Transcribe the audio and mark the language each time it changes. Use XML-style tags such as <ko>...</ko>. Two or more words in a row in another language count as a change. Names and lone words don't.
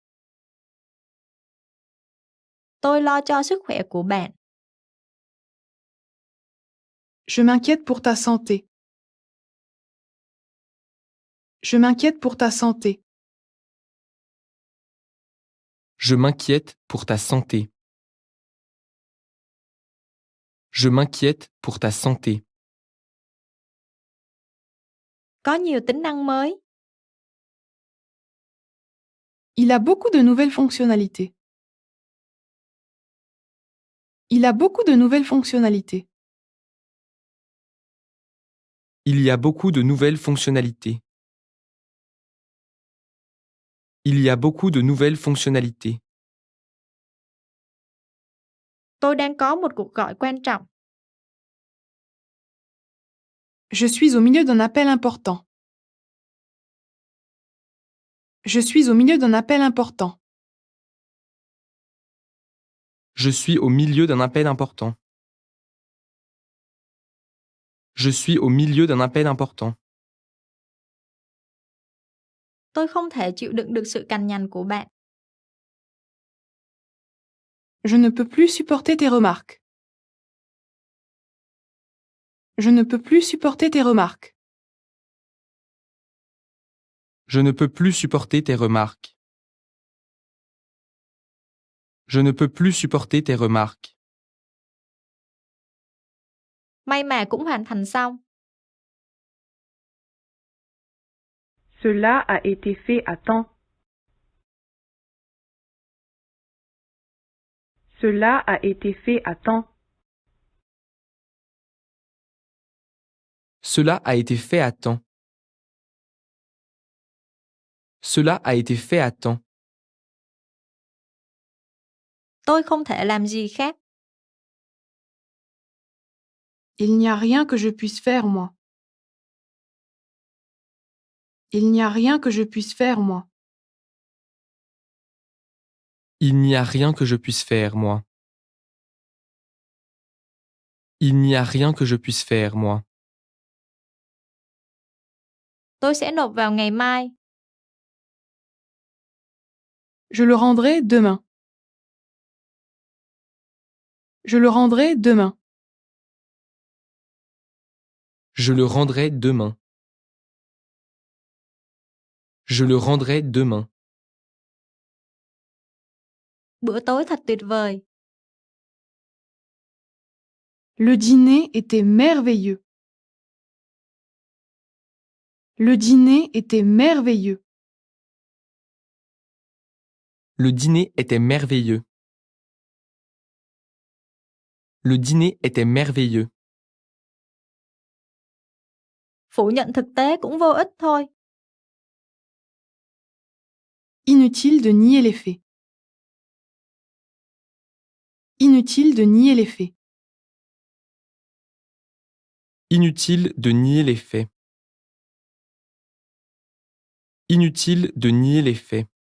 <vi>Tôi lo cho sức khỏe của bạn.</vi> <fr>Je m'inquiète pour ta santé. Je m'inquiète pour ta santé. Je m'inquiète pour ta santé. Je m'inquiète pour ta santé.</fr> <vi>Có nhiều tính năng mới.</vi> <fr>Il a beaucoup de nouvelles fonctionnalités. Il a beaucoup de nouvelles fonctionnalités. Il y a beaucoup de nouvelles fonctionnalités. Il y a beaucoup de nouvelles fonctionnalités.</fr> <vi>Tôi đang có một cuộc gọi quan trọng.</vi> <fr>Je suis au milieu d'un appel important. Je suis au milieu d'un appel important. Je suis au milieu d'un appel important. Je suis au milieu d'un appel important.</fr> <vi>Tôi không thể chịu đựng được sự cằn nhằn của bạn.</vi> <fr>Je ne peux plus supporter tes remarques. Je ne peux plus supporter tes remarques. Je ne peux plus supporter tes remarques. Je ne peux plus supporter tes remarques.</fr> <vi>May mà cũng hoàn thành xong.</vi> <fr>Cela a été fait à temps. Cela a été fait à temps. Cela a été fait à temps. Cela a été fait à temps.</fr> <vi>Tôi không thể làm gì khác.</vi> <fr>Il n'y a rien que je puisse faire, moi. Il n'y a rien que je puisse faire, moi. Il n'y a rien que je puisse faire, moi. Il n'y a rien que je puisse faire, moi.</fr> <vi>Tôi sẽ nộp vào ngày mai.</vi> <fr>Je le rendrai demain. Je le rendrai demain. Je le rendrai demain. Je le rendrai demain.</fr> <vi>Bữa tối thật tuyệt vời.</vi> <fr>Le dîner était merveilleux. Le dîner était merveilleux. Le dîner était merveilleux. Le dîner était merveilleux.</fr> <vi>Phủ nhận thực tế cũng vô ích thôi.</vi> <fr>Inutile de nier les faits. Inutile de nier les faits. Inutile de nier les faits. Inutile de nier les faits.</fr>